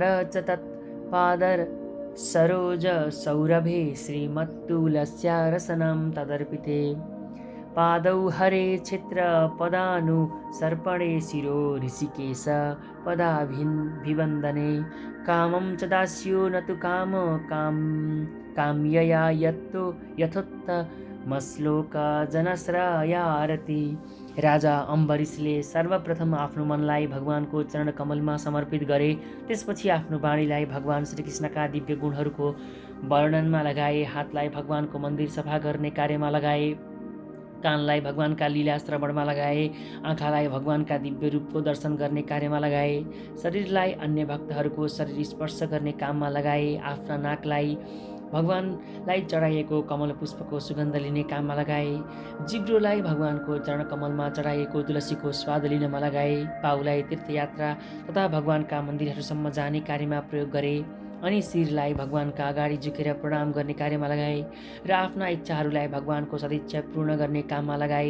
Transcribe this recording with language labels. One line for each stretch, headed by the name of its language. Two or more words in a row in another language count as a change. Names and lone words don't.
Sanskrit: च तत्पादर सरोज सौरभे श्रीमत्तुलस्या रसनं तदर्पिते पादौ हरे क्षेत्र पदानु सर्पणे शिरो ऋषिकेश पदाभिवन्दने कामं च दास्यो न तु काम्यया यथोत्तमश्लोक जनश्रयारति।
Nepali: राजा अम्बरीशले सर्वप्रथम आफ्नो मनलाई भगवानको चरण कमलमा समर्पित गरे। त्यसपछि आफ्नो वाणीलाई भगवान श्रीकृष्णका दिव्य गुणहरूको वर्णनमा लगाए, हातलाई भगवानको मन्दिर सफा गर्ने कार्यमा लगाए, कानलाई भगवानका लीला श्रवणमा लगाए, आँखालाई भगवानका दिव्य रूपको दर्शन गर्ने कार्यमा लगाए, शरीरलाई अन्य भक्तहरूको शरीर स्पर्श गर्ने काममा लगाए, आफ्ना नाकलाई भगवानलाई चढाइएको कमल पुष्पको सुगन्ध लिने काममा लगाए, जिब्रोलाई भगवानको चरणकमलमा चढाइएको तुलसीको स्वाद लिनमा लगाए, पाउलाई तीर्थयात्रा तथा भगवानका मन्दिरहरूसम्म जाने कार्यमा प्रयोग गरे, अनि शिरलाई भगवानका अगाडि झुकेर प्रणाम गर्ने कार्यमा लगाए र आफ्ना इच्छाहरूलाई भगवानको सदिच्छा पूर्ण गर्ने काममा लगाए।